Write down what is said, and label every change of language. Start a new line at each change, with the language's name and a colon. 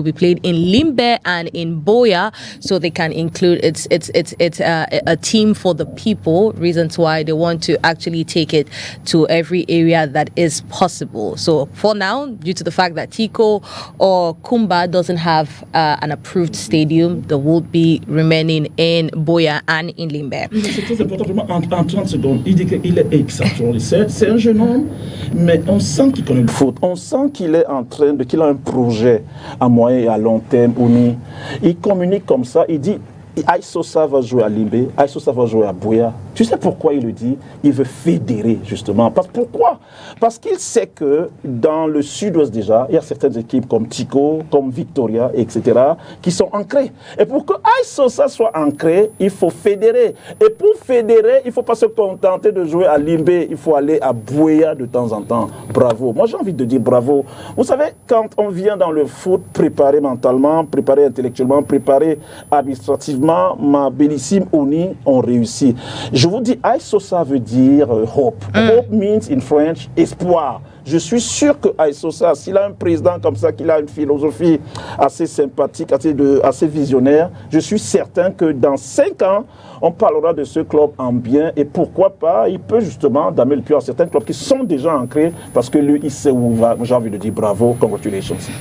English: It will be played in Limbe and in Boya, so they can include it's a team for the people. Reasons why they want to actually take it to every area that is possible. So for now, due to the fact that Tiko or Kumba doesn't have an approved stadium, they will be remaining in Boya and in Limbe.
French: En 30 secondes, il dit qu'il est exceptionnel. C'est un jeune homme, mais on sent qu'il connaît le foot. On sent qu'il est qu'il a un projet à moyen et à long terme. Il communique comme ça, il dit Isosa va jouer à Limbe, Isosa va jouer à Boya. Tu sais pourquoi il le dit? Il veut fédérer, justement. Pourquoi? Parce qu'il sait que dans le sud-ouest déjà, il y a certaines équipes comme Tico, comme Victoria, etc., qui sont ancrées. Et pour que Isosa soit ancré, il faut fédérer. Et pour fédérer, il ne faut pas se contenter de jouer à Limbe, il faut aller à Boya de temps en temps. Bravo. Moi, j'ai envie de dire bravo. Vous savez, quand on vient dans le foot, préparé mentalement, préparé intellectuellement, préparé administrativement, ma bellissime Oni, on réussit. Je vous dis, Isosa veut dire hope.
English: Hope means in French, espoir.
French: Je suis sûr que Isosa, s'il a un président comme ça, qu'il a une philosophie assez sympathique, assez visionnaire, je suis certain que dans 5 ans, on parlera de ce club en bien, et pourquoi pas, il peut justement damer le pied à certains clubs qui sont déjà ancrés, parce que lui, il sait où il va. J'ai envie de dire bravo, congratulations.